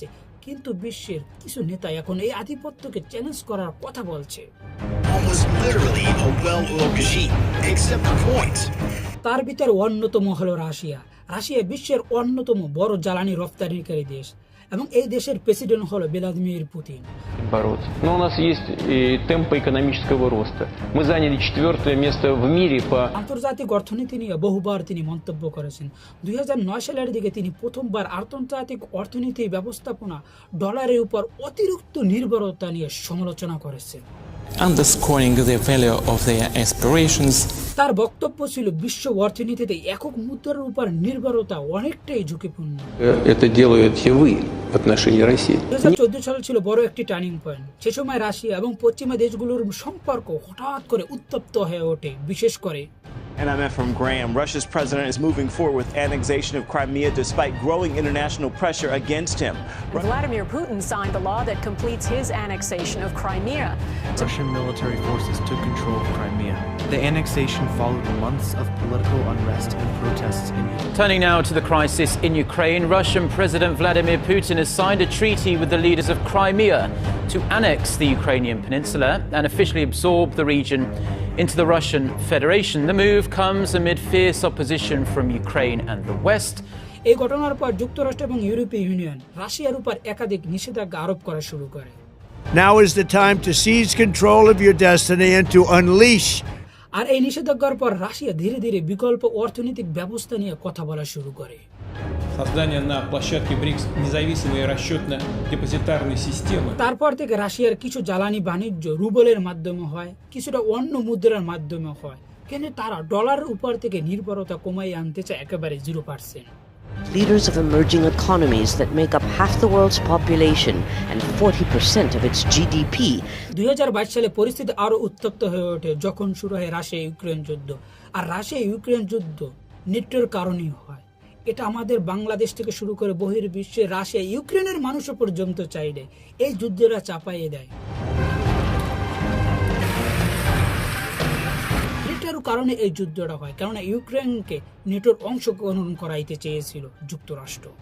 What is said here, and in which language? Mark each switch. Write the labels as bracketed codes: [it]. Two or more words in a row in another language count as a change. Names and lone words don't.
[bn] কিন্তু বিশ্বের কিছু নেতা এখন এই আধিপত্যকে চ্যালেঞ্জ করার কথা বলছে। তার ভিতর অন্যতম হলো রাশিয়া। রাশিয়া বিশ্বের অন্যতম বড় জ্বালানি রপ্তানিকারী দেশ এবং এই দেশের প্রেসিডেন্ট হলো ভ্লাদিমির পুতিন। [ru] Но у нас есть и темпы экономического роста. Мы заняли 4-е место в мире по [bn] আন্তর্জাতিক অর্থনীতি নিয়ে বহুবার তিনি মন্তব্য করেছেন। 2009 সালের দিকে তিনি প্রথমবার আন্তর্জাতিক অর্থনীতি ব্যবস্থাপনা ডলারের উপর অতিরিক্ত নির্ভরতা নিয়ে সমালোচনা করেছেন, [en] underscoring the value of their aspirations. [bn] তার বক্তব্য ছিল বিশ্ব অর্থনীতিতে একক মুদ্রার উপর নির্ভরতা অনেকটাই ঝুঁকিপূর্ণ। [ru] Это делаете вы в отношении России. [bn] 2014 সাল ছিল বড় একটি [en] turning point. [bn] সে সময় রাশিয়া এবং পশ্চিমা দেশগুলোর সম্পর্ক হঠাৎ করে উত্তপ্ত হয়ে ওঠে, বিশেষ করে [en] And I'm Ephraim Graham. Russia's president is moving forward with annexation of Crimea despite growing international pressure against him. Vladimir Putin signed the law that completes his annexation of Crimea. Russian military forces took control of Crimea. The annexation followed months of political unrest and protests in Ukraine. Turning now to the crisis in Ukraine, Russian President Vladimir Putin has signed a treaty with the leaders of Crimea to annex the Ukrainian peninsula and officially absorb the region into the Russian Federation. The move comes amid fierce opposition from Ukraine and the West. [bn] এই ঘটনার পর যুক্তরাষ্ট্র এবং ইউরোপীয় ইউনিয়ন রাশিয়ার উপর একাধিক নিষেধাজ্ঞা আরোপ করা শুরু করে। [en] Now is the time to seize control of your destiny and to unleash. [bn] আর এই নিষেধাজ্ঞার পর রাশিয়া ধীরে ধীরে বিকল্প অর্থনৈতিক ব্যবস্থা নিয়ে কথা বলা শুরু করে। [ru] Создание на площадке БРИКС независимой расчетно-депозитарной системы. [bn] তারপর থেকে রাশিয়ার কিছু জ্বালানি বাণিজ্য রুবলের মাধ্যমে হয়, কিছুটা অন্য মুদ্রার মাধ্যমে হয়, কিন্তু তারা ডলারের উপর থেকে নির্ভরতা কমাই আনতে চায় একেবারে 0%। [en] Leaders of emerging economies that make up half the world's population and 40% of its GDP. [bn] 2022 সালে পরিস্থিতি আরো উত্তপ্ত হয়ে ওঠে যখন শুরু হয় রাশিয়া ইউক্রেন যুদ্ধ। আর রাশিয়া ইউক্রেন যুদ্ধ নেটোর কারণেই হয়। এটা আমাদের বাংলাদেশ থেকে শুরু করে বহির্বিশ্বে রাশিয়া ইউক্রেনের মানুষ পর্যন্ত চাইলে এই যুদ্ধটা চাপাইয়ে দেয়। নেটোর কারণে এই যুদ্ধটা হয়, কারণ ইউক্রেনকে নেটোর অংশগ্রহণ করাইতে চেয়েছিল যুক্তরাষ্ট্র।